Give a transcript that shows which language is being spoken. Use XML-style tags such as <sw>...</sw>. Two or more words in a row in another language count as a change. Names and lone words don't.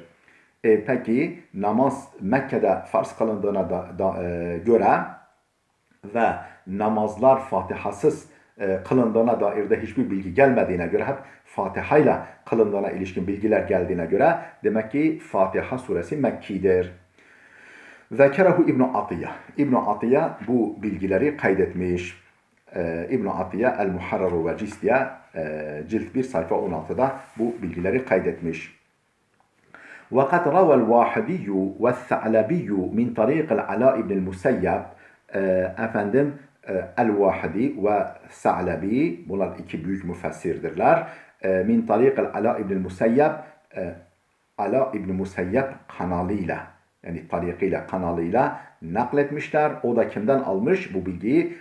<tr>Peki namaz Mekke'de farz kılındığına göre ve namazlar Fatihasız kılındığına dair de hiçbir bilgi gelmediğine göre, hep Fatiha ile kılındığına ilişkin bilgiler geldiğine göre demek ki Fatiha suresi Mekki'dir.</tr> <ar>ذكره ابن عطية.</ar> <tr>İbn Atiyye bu bilgileri kaydetmiş. İbn Atiyye El-Muharrar ve Cis diye cilt 1 sayfa 16'da bu bilgileri kaydetmiş.</tr> <ar>وقد روى الواحدي والثعلبي من طريق العلاء بن المسيب.</ar> <tr>Efendim El-Vahidi ve Sa'labi, bunlar iki büyük müfessirdirler.</tr> <ar>من طريق العلاء بن المسيب,</ar> <tr>Ala ibn Musayyab kanalıyla, yani tarikiyle, kanalıyla nakletmişler. O da kimden almış bu bilgiyi?</tr>